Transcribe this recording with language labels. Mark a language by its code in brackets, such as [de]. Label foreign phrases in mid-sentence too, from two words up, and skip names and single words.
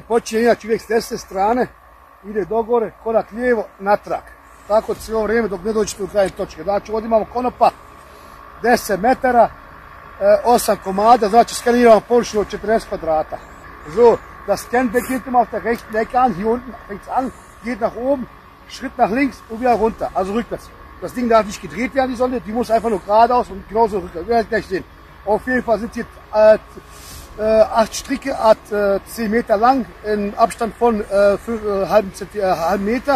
[hr] počinje inače uvijek s desne strane, ide dogore, korak lijevo, natrag. Tako cijelo vrijeme dok ne dođete do krajnje točke. Znači ovdje imamo konopa 10 metara, 8 komada, znači skeniramo površinu od 40 kvadrata. [de] So, das Scan beginnt immer auf der rechten Ecke an, hier unten fängt es an, geht nach oben, Schritt nach links und wieder runter, also rückwärts. Das Ding darf nicht gedreht werden, die Sonne, die muss einfach nur geradeaus und genauso rückwärts. Wir werden gleich sehen. Auf jeden Fall sind jetzt 8 Stricke, 10 Meter lang, in Abstand von halben Meter.